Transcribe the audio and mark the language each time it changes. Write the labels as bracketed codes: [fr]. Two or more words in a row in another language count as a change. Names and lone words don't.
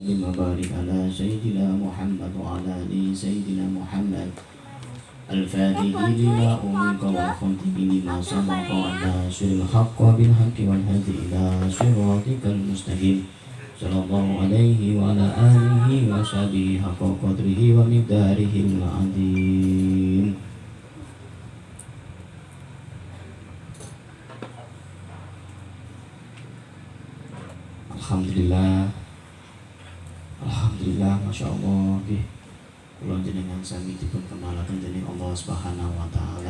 [ar] اللهم بارك على سيدنا محمد وعلى آل سيدنا محمد الفاتح لما أغلق والخاتم لما سبق والناصر الحق بالحق والهادي إلى صراطك المستقيم صلى الله عليه وعلى آله وصحبه حق قدره ومقداره العظيم. الحمد لله، ما شاء الله, [jv] kula jenengan sami dipun kemalaken dening [ar] الله سبحانه وتعالى.